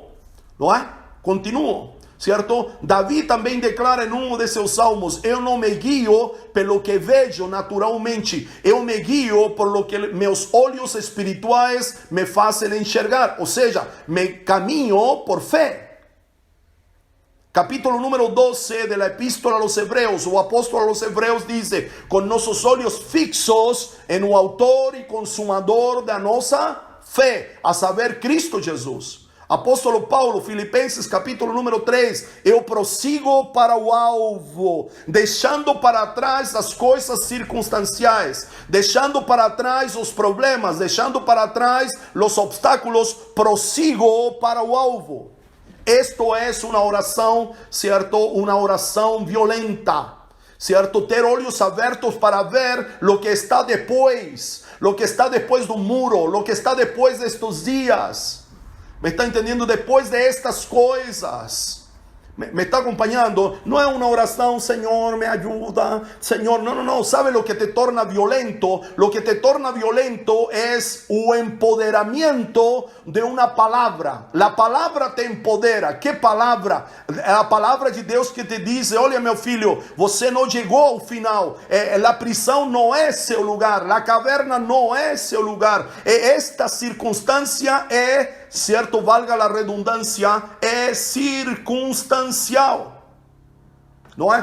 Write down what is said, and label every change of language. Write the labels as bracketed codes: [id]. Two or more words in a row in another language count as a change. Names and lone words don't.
[pt] Não é? Continuo. certo? Davi também declara em um de seus salmos: eu não me guio pelo que vejo naturalmente, eu me guio por [es] lo que [pt] meus olhos espirituais me fazem enxergar, ou seja, me caminho por fé. [es] Capítulo número 12 de la Epístola a los Hebreos, o apóstolo a los Hebreos dice: [pt] com nossos olhos fixos en o autor e consumador da nossa fé, a saber, Cristo Jesus. Apóstolo Paulo, Filipenses capítulo número 3, eu prossigo para o alvo, deixando para trás as coisas circunstanciais, deixando para trás os problemas, deixando para trás os obstáculos, prossigo para o alvo. Esto é uma oração, certo? Uma oração violenta, certo? Ter olhos abertos para ver [es] lo que [pt] está depois do muro, [es] lo que [pt] está depois destes dias. [es] ¿Me está entendiendo? Después de estas cosas. ¿Me está acompañando? No es una oración: Señor, me ayuda, Señor. No. ¿Sabe lo que te torna violento? Lo que te torna violento es un empoderamiento de una palabra. La palabra te empodera. ¿Qué palabra? La palabra de Deus que te dice: [pt] olha, meu filho, você não chegou ao final. La prisão não é seu lugar. La caverna não é seu lugar. Esta circunstância é, certo, valga a redundância, é circunstancial. Não é?